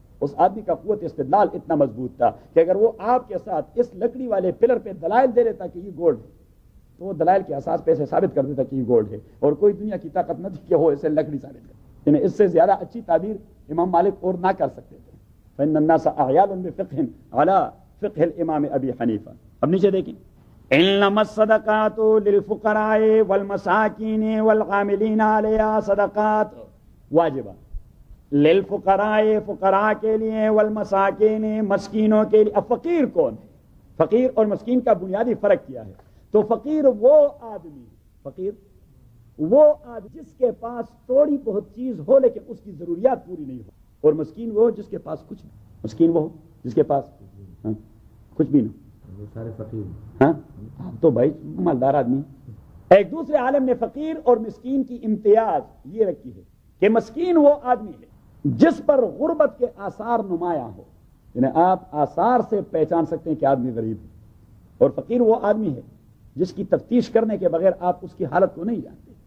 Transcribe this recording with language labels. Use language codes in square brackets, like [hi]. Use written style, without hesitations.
[ur] اس آدمی کا قوت استدلال اتنا مضبوط تھا کہ اگر وہ آپ کے ساتھ اس لکڑی والے پلر پہ دلائل دے دیتا کہ یہ گولڈ ہے تو وہ دلائل کے اساس پہ اسے ثابت کر دیتا کہ یہ گولڈ ہے, اور کوئی دنیا کی طاقت نہ تھی کہ وہ اسے لکڑی ثابت کرے. یعنی اس سے زیادہ اچھی تعبیر امام مالک اور نہ کر سکتے تھے. [ar] فإن الناس أعيال بفقه على فقه الإمام أبي حنيفة. [ur] اب نیچے دیکھیں, [ar] انما الصدقات للفقراء والمساكين والعاملين عليها صدقات واجبة للفقراء, [ur] فقراء کے لیے, والمساكين مسکینوں کے لیے. اب فقیر کون ہے؟ فقیر اور مسکین کا بنیادی فرق کیا ہے؟ تو فقیر وہ آدمی, فقیر وہ آدمی جس کے پاس تھوڑی بہت چیز ہو لیکن اس کی ضروریات پوری نہیں ہو, اور مسکین وہ جس کے پاس کچھ نہیں, مسکین وہ جس کے پاس کچھ بھی نہیں, سارے فقیر. ہاں تو بھائی مالدار آدمی. ایک دوسرے عالم نے فقیر اور مسکین کی امتیاز یہ رکھی ہے کہ مسکین وہ آدمی ہے جس پر غربت کے آثار نمایاں ہو, یعنی آپ آثار سے پہچان سکتے ہیں کہ آدمی غریب ہے, اور فقیر وہ آدمی ہے جس کی تفتیش کرنے کے بغیر آپ اس کی حالت کو نہیں جانتے.